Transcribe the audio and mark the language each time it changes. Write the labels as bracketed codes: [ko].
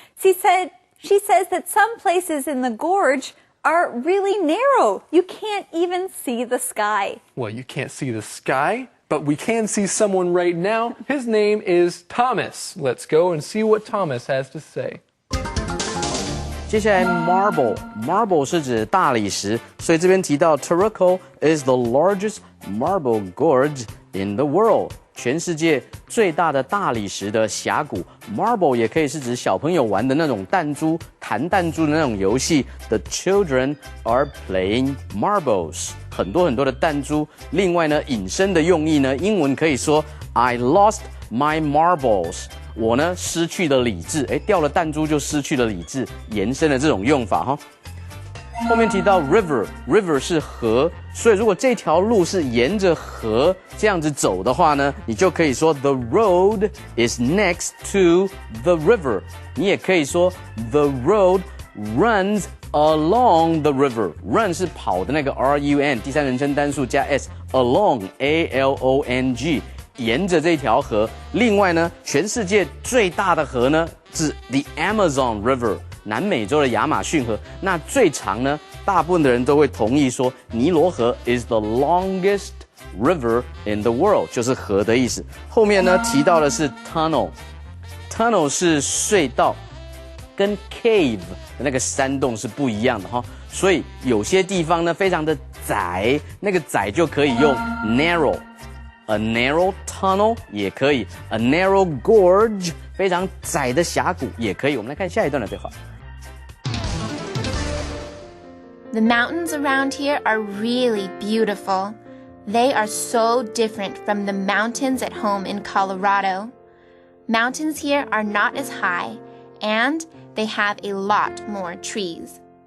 [en] She says that some places in the gorge are really narrow. You can't even see the sky. Well, you can't see the sky, but we can see someone right now. His name is Thomas. Let's go and see what Thomas has to say. [zh] 接下来 marble 是指大理石，所以这边提到 [en] Taroko is the largest marble gorge in the world， [zh] 全世界最大的大理石的峡谷。 Marble 也可以是指小朋友玩的那种弹珠、弹弹珠的那种游戏。 [en] The children are playing marbles， [zh] 很多的弹珠。另外呢，引申的用意呢，英文可以说 [en] I lost my marbles。 [zh] 我呢失去了理智，掉了弹珠就失去了理智，延伸的这种用法哈。后面提到 river 是河，所以如果这条路是沿着河这样子走的话呢，你就可以说 [en] the road is next to the river。 [zh] 你也可以说 [en] the road runs along the river。 [zh] run 是跑的那个 run， 第三人称单数加 s，along along。沿着这条河，另外呢，全世界最大的河呢是 the Amazon River， 南美洲的亚马逊河。那最长呢，大部分的人都会同意说，尼罗河 [en] is the longest river in the world， [zh] 就是河的意思。后面呢提到的是 tunnel 是隧道，跟 cave 的那个山洞是不一样的哈。所以有些地方呢非常的窄，那个窄就可以用 narrow。 [en] A narrow tunnel [zh] 也可以 ， [en] a narrow gorge [zh] 非常窄的峡谷也可以。我们来看下一段的对话。 [en] The mountains around here are really beautiful. They are so different from the mountains at home in Colorado. Mountains here are not as high, and they have a lot more trees.